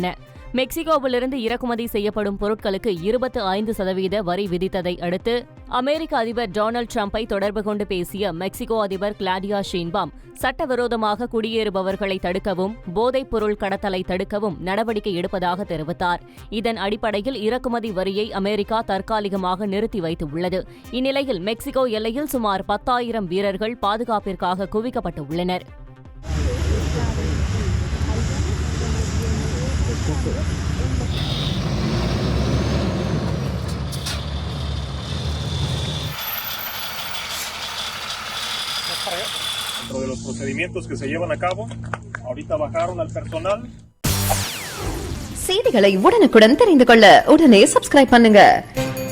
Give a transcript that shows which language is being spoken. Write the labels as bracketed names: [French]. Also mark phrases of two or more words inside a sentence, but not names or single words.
[Tamil] மெக்சிகோவிலிருந்து இறக்குமதி செய்யப்படும் பொருட்களுக்கு 25% வரி விதித்ததை அடுத்து அமெரிக்க அதிபர் டொனால்டு டிரம்பை தொடர்பு கொண்டு பேசிய மெக்சிகோ அதிபர் கிளாடியா ஷீன்பாம் சட்டவிரோதமாக குடியேறுபவர்களை தடுக்கவும் போதைப் பொருள் கடத்தலை தடுக்கவும் நடவடிக்கை எடுப்பதாக தெரிவித்தார். இதன் அடிப்படையில் இறக்குமதி வரியை அமெரிக்கா தற்காலிகமாக நிறுத்தி வைத்துள்ளது. இந்நிலையில் மெக்சிகோ எல்லையில் சுமார் 10,000 வீரர்கள் பாதுகாப்பிற்காக குவிக்கப்பட்டு உள்ளனர். [Spanish] Dentro de los procedimientos que se llevan a cabo, ahorita bajaron al personal. [Tamil] செய்திகளை உடனுக்குடன் தெரிந்து கொள்ள உடனே சப்ஸ்கிரைப் பண்ணுங்க.